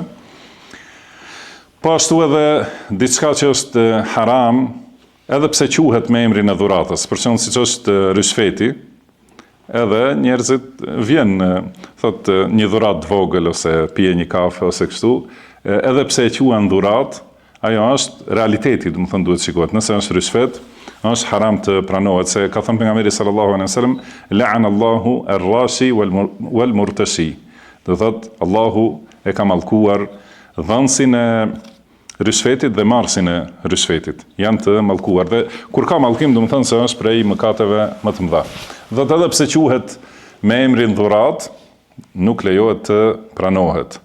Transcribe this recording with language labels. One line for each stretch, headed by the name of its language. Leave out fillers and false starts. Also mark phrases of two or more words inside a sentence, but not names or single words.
Albanian: Po ashtu edhe diçka që është haram, edhe pse quhet me emrin e dhuratës, për shembull siç është ryshfeti, edhe njerëzit vjen, thotë një dhuratë të vogël ose pije një kafe ose kështu, edhe pse e quhen dhurat, ajo është realiteti, do të thonë duhet shikohet. Nëse është rishfet, është haram të pranohet, se ka thënë pejgamberi
Arabic: صلى الله عليه وسلم, لعن الله الراشي والمرتشي.
Albanian: Do thotë Allahu e ka mallkuar dhënsin e rishfetit dhe marrësin e rishfetit. Janë të mallkuar dhe kur ka mallkim, do të thonë se është prej mëkateve më të mëdha. Dhe edhe pse quhet me emrin dhurat, nuk lejohet të pranohet.